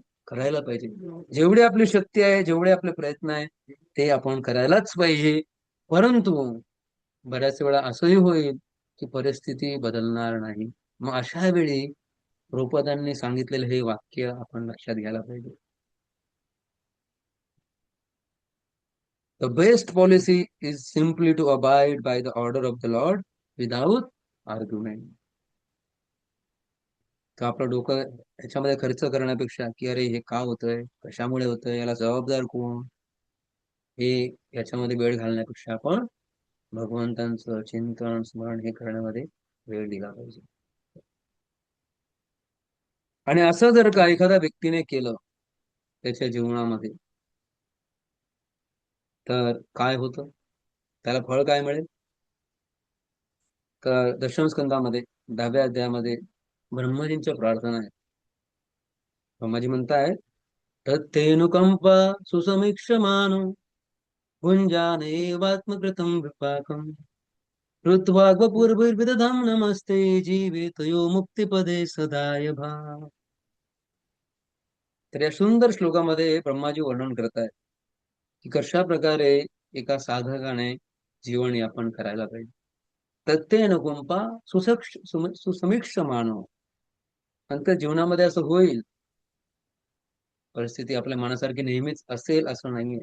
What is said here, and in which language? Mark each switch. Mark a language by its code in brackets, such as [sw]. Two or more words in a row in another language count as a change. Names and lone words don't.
[mr] करायला पाहिजे. जेवढी आपली शक्ती आहे, जेवढे आपले प्रयत्न आहे ते आपण करायलाच पाहिजे. परंतु बऱ्याच वेळा असंही होईल की परिस्थिती बदलणार नाही. मग अशा वेळी प्रभुपादांनी सांगितलेलं हे वाक्य आपण लक्षात घ्यायला पाहिजे. [en] The best policy is simply to abide by the order of the Lord without argument. [mr] तर आपलं डोकं ह्याच्यामध्ये खर्च करण्यापेक्षा की अरे हे का होतंय, कशामुळे होतंय, याला जबाबदार कोण, हे याच्यामध्ये वेळ घालण्यापेक्षा आपण भगवंतांचं चिंतन स्मरण हे करण्यामध्ये वेळ दिला पाहिजे. आणि असं जर का एखाद्या व्यक्तीने केलं त्याच्या जीवनामध्ये तर काय होतं, त्याला फळ काय मिळेल. तर दशम स्कंदामध्ये 10व्या अध्यायामध्ये ब्रह्मजींच्या प्रार्थना आहे. ब्रह्माजी म्हणताय, [sa] तत्तेनुकंपा सुसमीक्षमानो भुञ्जानैवात्मकृतं विपाकम् ऋत्वाग्वपूर्वैर्विदधं नमस्ते जीवेतयो मुक्तिपदे सदाय भा. [mr] तर या सुंदर श्लोकामध्ये ब्रह्माजी वर्णन करतायत की कशा प्रकारे एका साधकाने जीवन यापन करायला पाहिजे. [sa] तत्तेनुकंपा सुसमीक्ष मानव. [mr] नंतर जीवनामध्ये असं होईल, परिस्थिती आपल्या मनासारखी नेहमीच असेल असं नाहीये.